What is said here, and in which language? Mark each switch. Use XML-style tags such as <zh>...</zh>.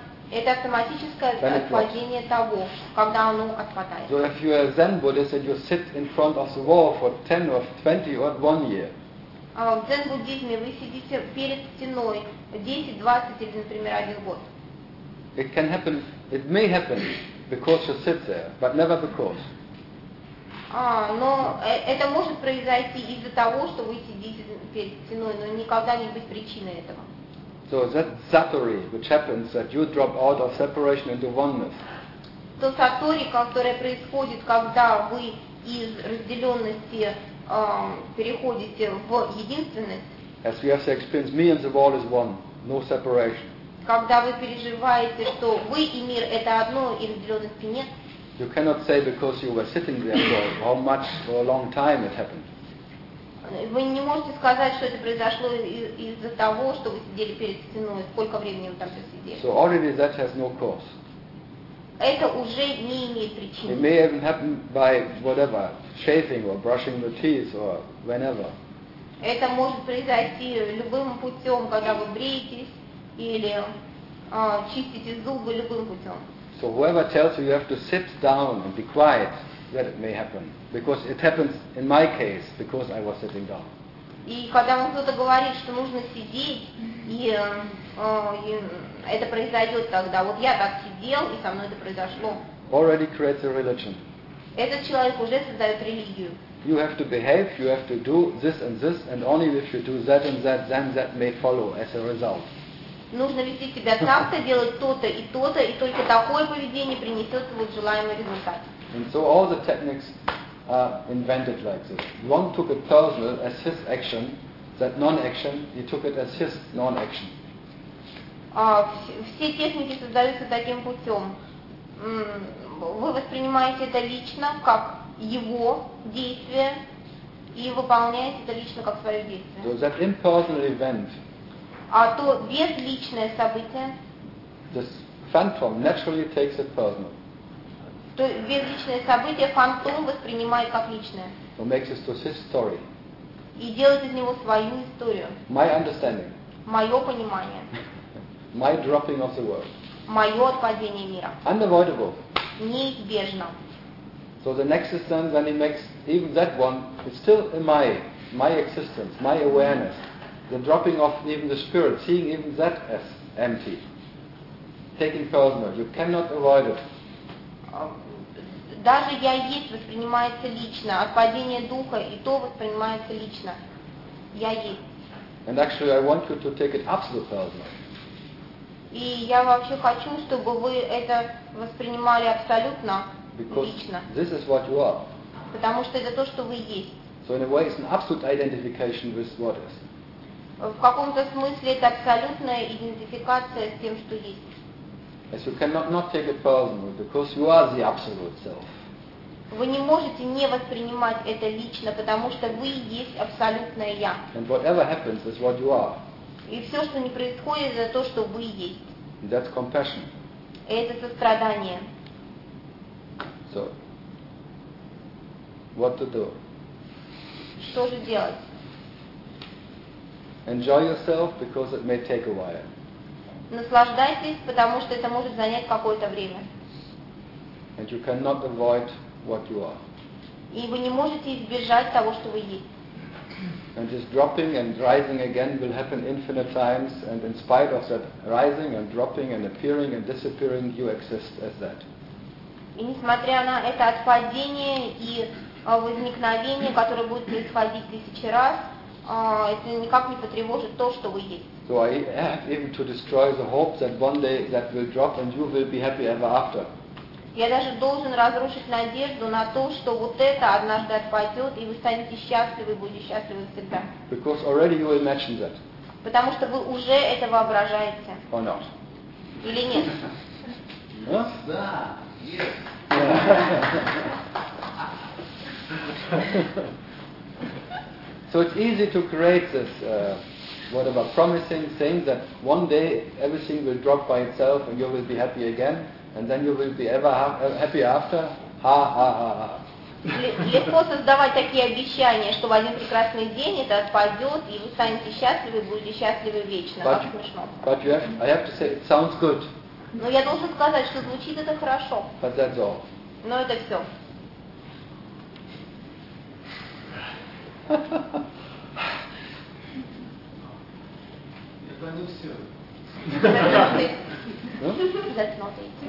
<ru>Это автоматическое отпадение того, когда оно отпадает.</ru> <en>So if you are Zen Buddhist and you sit in front of the wall for 10 or 20 or 1 year.</en> <ru>В дзен-буддизме вы сидите перед стеной 10, 20 или, например, один год.</ru> <en>It can happen, it may happen because you sit there, but never because.</en> <ru>Но это может произойти из-за того, что вы сидите перед стеной, но никогда не быть причиной этого.</ru> <en>So that satori, which happens, that you drop out of separation into oneness.</en> <ru>То сатори, которое происходит, когда вы из разделенности переходите в единственность.</ru> <en>As we have the experience, me and the wall is one. no separation.</en> <ru>Когда вы переживаете, что вы и мир это одно, и разделенности нет.</ru> <en>You cannot say because you were sitting there for how much for a long time it happened.</en> <ru>Вы не можете сказать, что это произошло из-за того, что вы сидели перед стеной, сколько времени вы там сидели.</ru> <en>So already that has no cause.</en> <ru>Это уже не имеет причины.</ru> <en>It may even happen by whatever, shaving or brushing the teeth or whenever.</en> <ru>Это может произойти любым путем, когда вы бреетесь или чистите зубы любым путем.</ru> <en>So whoever tells you you have to sit down and be quiet, that it may happen. Because it happens in my case, because I was sitting down.</en> <ru>И когда вам кто-то говорит, что нужно сидеть, и это произойдет тогда. Вот я так сидел, и со мной это произошло.</ru> <en>Already creates a religion.</en> <ru>Этот человек уже создает религию.</ru> <en>You have to behave, you have to do this, and only if you do that and that, then that may follow as a result.</en> <ru>Нужно вести себя так-то, делать то-то и то-то, и только такое поведение принесет вот желаемый результат.</ru> <en>And so all the techniques are invented like this. Long took it personal as his action, that non-action, he took it as his non-action.</en> <ru>Все техники создаются таким путем. Вы воспринимаете это лично как его действие и выполняете это лично как свое действие.</ru> <en>So that impersonal event.</en> <ru>А то безличное событие.</ru> <en>This phantom naturally takes it personal.</en> <ru>То безличное событие фантом воспринимает как личное.</ru> <en>So makes it to his story.</en> <ru>И делает из него свою историю.</ru> <en>My understanding.</en> <ru>Мое понимание.</ru> <en>My dropping of the world.</en> <ru>Мое отпадение мира.</ru> <en>Unavoidable.</en> <ru>Неизбежно.</ru> <en>So the next is then when he makes even that one, it's still in my existence, my awareness. The dropping of even the spirit, seeing even that as empty. Taking personal, you cannot avoid it.</en> <ru>Даже я есть воспринимается лично. Отпадение духа и то воспринимается лично. Я есть.</ru> <en>And actually I want you to take it absolute personal.</en> <ru>И я вообще хочу, чтобы вы это воспринимали абсолютно</ru> <en>because</en> <ru>лично.</ru> <en>This is what you are.</en> <ru>Потому что это то, что вы есть.</ru> <en>So in a way it's an absolute identification with what is.</en> <ru>В каком-то смысле это абсолютная идентификация с тем, что есть.</ru> <en>As you cannot not take it personally, because you are the absolute self.</en> <ru>Вы не можете не воспринимать это лично, потому что вы есть абсолютное я.</ru> <en>And whatever happens is what you are.</en> <ru>И все, что не происходит, это то, что вы есть.</ru> <en>That's compassion.</en> <ru>Это сострадание.</ru> <en>So, what to do?</en> <ru>Что же делать?</ru> <en>Enjoy yourself, because it may take a while.</en> <ru>Наслаждайтесь, потому что это может занять какое-то время.</ru> <en>And you cannot avoid what you are.</en> <ru>И вы не можете избежать того, что вы есть.</ru> <en>And this dropping and rising again will happen infinite times, and in spite of that rising and dropping and appearing and disappearing, you exist as that.</en> <ru>И несмотря на это отпадение и возникновение, которое будет происходить тысячи раз, это никак не потревожит то, что вы есть.</ru> <en>So I have even to destroy the hope that one day that will drop and you will be happy ever after.</en> <ru>Я даже должен разрушить надежду на то, что вот это однажды отпадет, и вы станете счастливы, будете счастливы всегда.</ru> <en>Because already you imagine that.</en> <ru>Потому что вы уже это воображаете.</ru> <en>Or not.</en> <ru>Или нет? Да.</ru> <en>Yes. So it's easy to create this whatever promising thing that one day everything will drop by itself and you will be happy again. And then you will be ever happy after. Ha ha ha ha.</en> <ru>Легко создавать такие обещания, что в один прекрасный день это отпадет, и вы станете счастливы, будете счастливы вечно. Как смешно.</ru> <en>But I have to say, it sounds good.</en> <ru>Но я должен сказать, что звучит это хорошо.</ru> <en>But that's all.</en> <ru>Но это все. Это не все.</ru> <en>That's not it.</en>